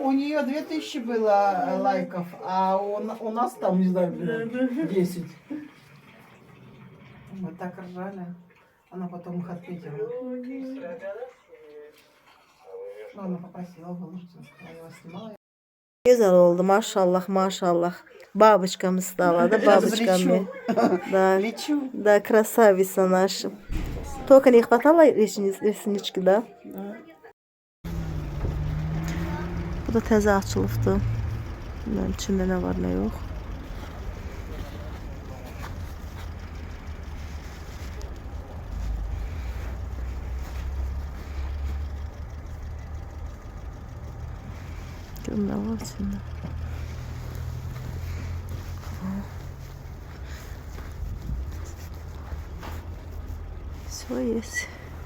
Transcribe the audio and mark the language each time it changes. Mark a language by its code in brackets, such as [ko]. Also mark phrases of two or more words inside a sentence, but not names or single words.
[ru] у нее 2000 было лайков, а у нас там, не знаю, блин, 10. Мы так ржали. Она потом их ответила. Ну, она попросила выложить, она его снимала. [az] Güzel oldu, maşallah, maşallah. [ru] Бабочками стала, да, бабочками. Да, Лечу. да, красавица наша. Только не хватало реснички, да? [az] Bu da təzə açılıbdı. Bilmem içinde ne var ne yok. Görüm ne var içinde. [ru] Все есть.